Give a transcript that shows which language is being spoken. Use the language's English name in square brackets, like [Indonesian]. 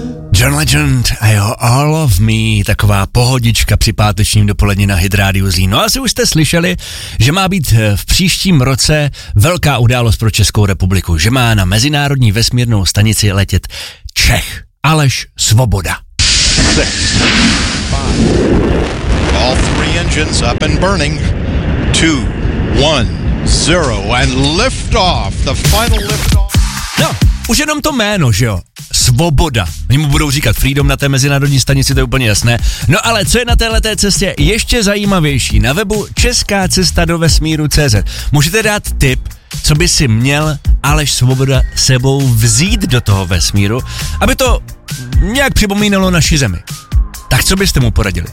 [Czech] John Legend a jo, All of Me, taková pohodička při pátečním dopoledni na Hitradio Zlín. No asi už jste slyšeli, že má být v příštím roce velká událost pro Českou republiku, že má na mezinárodní vesmírnou stanici letět Čech, Aleš Svoboda. [English] Six, five, all three engines up and burning, two, one, zero and lift off, the final lift off. [Czech] No, už jenom to jméno, že jo? Svoboda. Oni mu budou říkat Freedom na té mezinárodní stanici, to je úplně jasné. No ale co je na této cestě ještě zajímavější? Na webu Česká cesta do vesmíru.cz můžete dát tip, co by si měl Aleš Svoboda sebou vzít do toho vesmíru, aby to nějak připomínalo naši zemi. Tak co byste mu poradili?